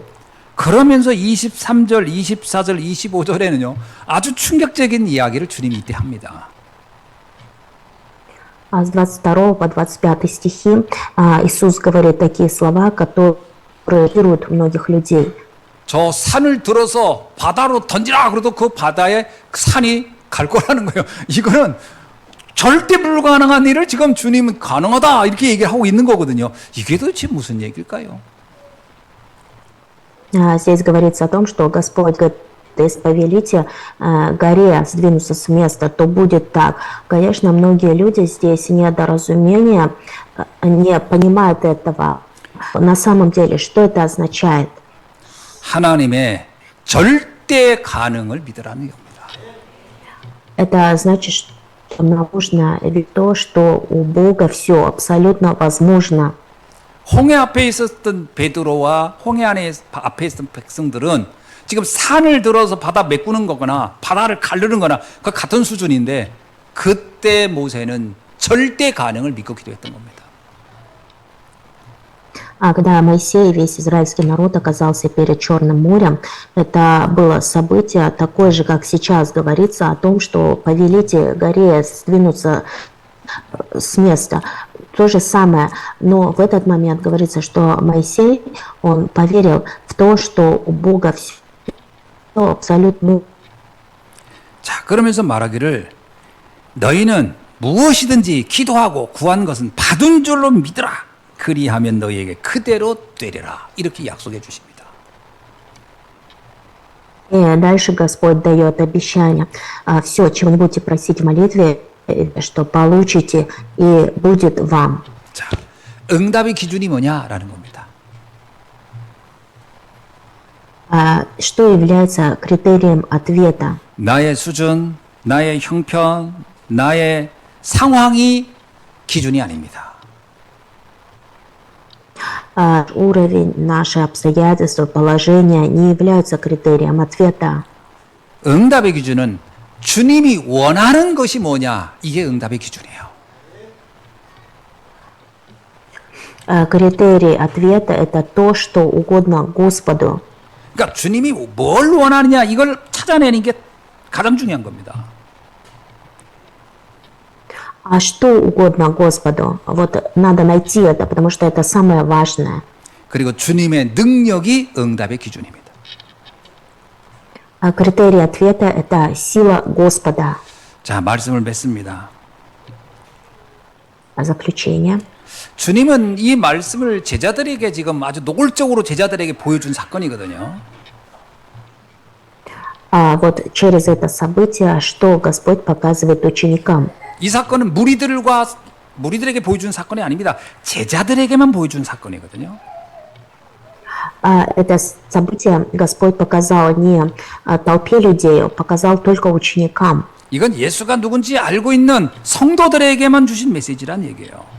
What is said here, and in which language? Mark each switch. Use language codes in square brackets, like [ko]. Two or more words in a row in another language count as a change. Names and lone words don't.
[ko] 그러면서 23절, 24절, 25절에는요. 아주 충격적인 이야기를 주님이 이때 합니다. [ru] С 22 по 25 стихи Иисус говорит такие слова, которые шокируют многих людей. [ko] 저 산을 들어서 바다로 던지라 그래도 그 바다에 산이 갈 거라는 거예요. 이거는 절대 불가능한 일을 지금 주님은 가능하다 이렇게 얘기하고 있는 거거든요. 이게 도대체 무슨 얘기일까요? [ru] Здесь говорится о том, что Господь говорит, если повелите горе сдвинуться с места, то будет так. Конечно, многие люди здесь недоразумения, не понимают этого. На самом деле, что это означает? [ko] 하나님의 절대 가능을 믿으라는 겁니다. [ru] Это значит, что нам нужно верить в то, что у Бога все абсолютно возможно. [ko] 홍해 앞에 있었던 베드로와 홍해 앞에 있었던 백성들은 지금 산을 들어서 바다 메꾸는 거거나 바다를 가르는 거나 그 같은 수준인데 그때 모세는 절대 가능을 믿고 기도했던 겁니다. [ru] Когда Моисей и весь израильский народ оказался перед Черным морем, это было событие такое же, как сейчас говорится о том, что повелите горе сдвинуться с места. То же самое, но в этот момент говорится, что Моисей, он поверил в то, что у Бога все абсолютно. [ko] 자, 그러면서 말하기를 너희는 무엇이든지 기도하고 구한 것은 받은 줄로 믿으라. 그리하면 너희에게 그대로 되리라. 이렇게 약속해 주십니다. [ru] И дальше Господь дает обещание. Все, чего не будете просить в молитве, что получите, и будет вам. [ko] 자, 응답의 기준이 뭐냐라는 겁니다. [ru] Что является критерием ответа? [ko] 나의 수준, 나의 형편, 나의 상황이 기준이 아닙니다. [ru] Уровень, наши обстоятельства, положения не являются критерием ответа. [ko] 응답의 기준은 주님이 원하는 것이 뭐냐? 이게 응답의 기준이에요. [ru] Критерий ответа – это то, что угодно Господу. [ko] 그러니까 주님이 뭘 원하느냐 이걸 찾아내는 게 가장 중요한 겁니다. [ru] А что угодно Господу? Вот надо найти это, потому что это самое важное. [ko] 그리고 주님의 능력이 응답의 기준입니다. [ru] Критерий ответа – это сила Господа. [ko] 자, 말씀을 맺습니다. [ru] Заключение. [ko] 주님은 이 말씀을 제자들에게 지금 아주 노골적으로 제자들에게 보여준 사건이거든요. [ru] Вот через это событие, что Господь показывает ученикам. [ko] 이 사건은 무리들에게 보여준 사건이 아닙니다. 제자들에게만 보여준 사건이거든요. [ru] Это событие Господь показал не толпе людей, показал только ученикам. [ko] 이건 예수가 누군지 알고 있는 성도들에게만 주신 메시지란 얘기예요.